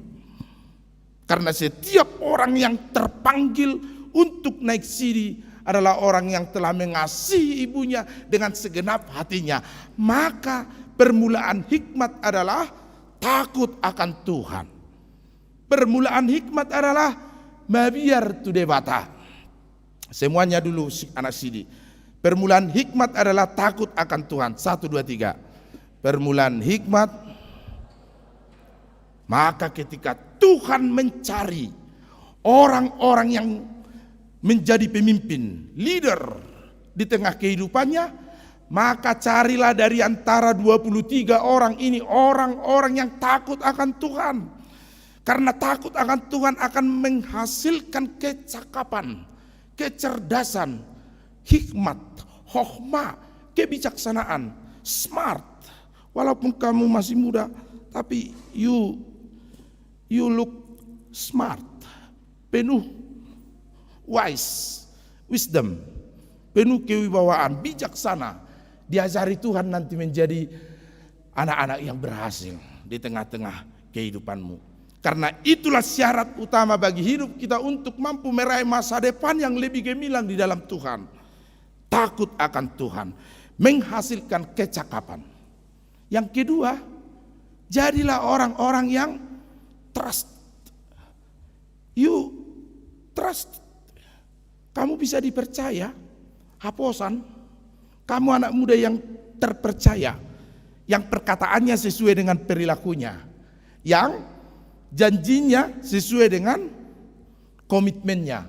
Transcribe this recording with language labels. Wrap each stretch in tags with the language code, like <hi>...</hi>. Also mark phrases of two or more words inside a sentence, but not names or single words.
<id>Karena setiap orang yang terpanggil untuk naik siri adalah orang yang telah mengasihi ibunya dengan segenap hatinya. Maka permulaan hikmat adalah takut akan Tuhan. Permulaan hikmat adalah</id> <bbc>mabiar tu dewata.</bbc> <id>Semuanya dulu anak sidi. Permulaan hikmat adalah takut akan Tuhan. 1, 2, 3. Permulaan hikmat. Maka ketika Tuhan mencari orang-orang yang menjadi pemimpin, leader di tengah kehidupannya, maka carilah dari antara 23 orang ini orang-orang yang takut akan Tuhan. Karena takut akan Tuhan akan menghasilkan kecakapan, kecerdasan, hikmat, hokhma, kebijaksanaan, smart. Walaupun kamu masih muda, tapi</id> <en>you look smart,</en> <id>penuh</id> <en>wise, wisdom,</en> <id>penuh kewibawaan, bijaksana. Diajari Tuhan nanti menjadi anak-anak yang berhasil di tengah-tengah kehidupanmu. Karena itulah syarat utama bagi hidup kita untuk mampu meraih masa depan yang lebih gemilang di dalam Tuhan. Takut akan Tuhan, menghasilkan kecakapan. Yang kedua, jadilah orang-orang yang trust.</id> <en>You trust.</en> <id>Kamu bisa dipercaya. Haposan, kamu anak muda yang terpercaya, yang perkataannya sesuai dengan perilakunya, yang janjinya sesuai dengan komitmennya.</id>